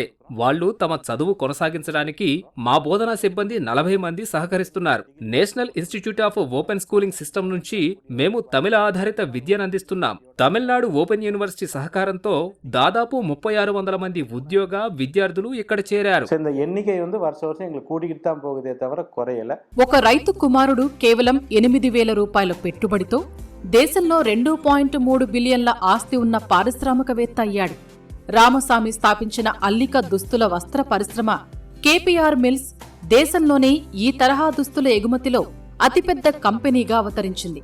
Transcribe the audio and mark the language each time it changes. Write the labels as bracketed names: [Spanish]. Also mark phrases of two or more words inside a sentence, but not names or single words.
[Telugu] వాళ్లు తమ చదువు కొనసాగించడానికి మా బోధనా సిబ్బంది 40 మంది సహకరిస్తున్నారు. నేషనల్ ఇన్స్టిట్యూట్ ఆఫ్ ఓపెన్ స్కూలింగ్ సిస్టమ్ నుంచి మేము తమిళ ఆధారిత విద్యను అందిస్తున్నాం. తమిళనాడు ఓపెన్ యూనివర్సిటీ సహకారంతో దాదాపు 3600 మంది ఉద్యోగ విద్యార్థులు ఇక్కడ చేరారు. [Tamil] இந்த எண்ணிக்கை வருஷ வருஷம் எங்களுக்கு கூடிக்கிட்டு தான் போகுதே தவிர குறையல. [Telugu] ఒక రైతు కుమారుడు కేవలం 8,000 రూపాయల పెట్టుబడితో దేశంలో 2.3 బిలియన్ల ఆస్తి ఉన్న పారిశ్రామికవేత్త అయ్యాడు. రామసామి స్థాపించిన అల్లిక దుస్తుల వస్త్ర పరిశ్రమ కేపీఆర్ మిల్స్ దేశంలోనే ఈ తరహా దుస్తుల ఎగుమతిలో అతిపెద్ద కంపెనీగా అవతరించింది.